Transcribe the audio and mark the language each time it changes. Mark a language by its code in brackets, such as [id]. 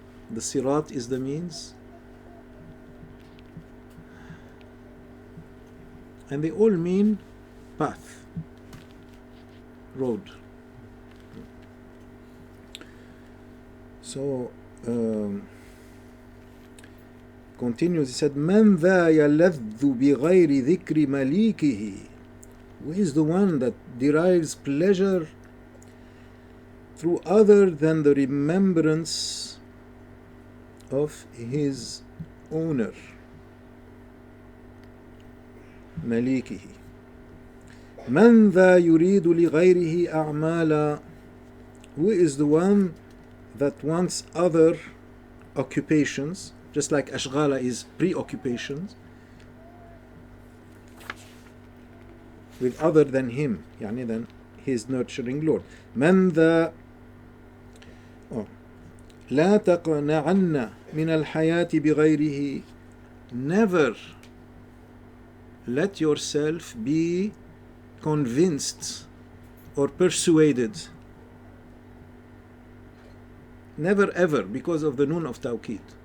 [en] The sirat is the means. And they all mean path, road. So continues, he said, [ar] من ذا يلذ بغير ذكر مليكه. [en] Who is the one that derives pleasure through other than the remembrance of his owner, مليكه. [ar] من ذا يريد لغيره أعمالا. [en] Who is the one that wants other occupations, just like ashghala is preoccupations, with other than him, يعني than his nurturing Lord. [ar] من ذا لا تقنعن من الحياة بغيره. [en] Never let yourself be convinced or persuaded. Never ever, because of the noon of tawqid.